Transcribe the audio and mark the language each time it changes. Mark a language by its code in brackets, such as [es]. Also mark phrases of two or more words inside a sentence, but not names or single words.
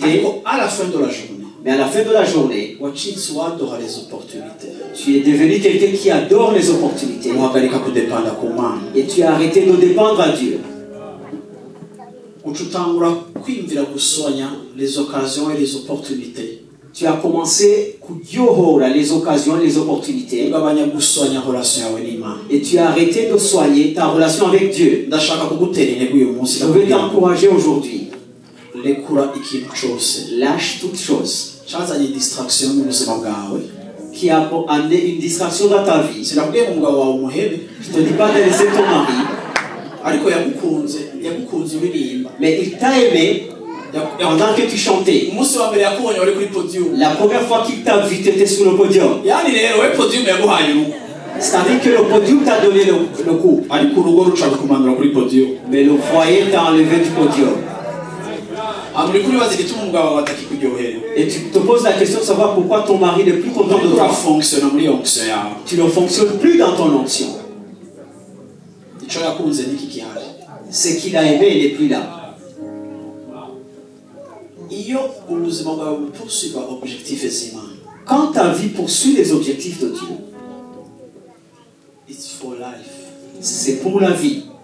[rn] ariko [fr] à la fin de la journée Mais à la fin de la journée, [rn] wacitse wadoha [fr] les opportunités tu es devenu quelqu'un qui adore les opportunités. [rn] uhagarika kudepanda ku mana [fr] Et tu as arrêté de dépendre à Dieu. [rn] uca utangura kwiyumvira gusonya [fr] les occasions et les opportunités Tu as commencé à les occasions, les opportunités. [rn] ugabanya gusonya relation yawe n'imana [fr] Et tu as arrêté de soigner ta relation avec Dieu. [rn] ndashaka kugutera intego uyu munsi [fr] Je veux t'encourager aujourd'hui. [rn] rekura ikintu cyose [fr] Lâche toute chose [rn] cyazanye distraction mu buzima bwawe [fr] qui a amené une distraction dans ta vie. [rn] sinabwiye ngo umugabo wawe umuhebe [fr] Je ne te dis pas de laisser ton mari, [rn] ariko yagukunze uririmba [fr] mais il t'a aimé pendant que tu chantais. [rn] umunsi wa mbere yakubonye wari kuri podium [fr] La première fois qu'il t'a vu, tu étais sur le podium. [rn] yani rero we podium yaguhaye urugo [fr] C'est-à-dire que le podium t'a donné le coup, [rn] ariko urugo ruca rukumanura kuri podium [fr] mais le foyer t'a enlevé du podium. [rn] muri kuri bazi gituma umugabo wawe atakikugira [fr] Et tu te poses la question de savoir pourquoi ton mari n'est plus content de toi. Tu ne fonctionnes plus dans ton onction. Ce qu'il a aimé, il n'est plus là. Quand ta vie poursuit les objectifs de Dieu, c'est pour la vie.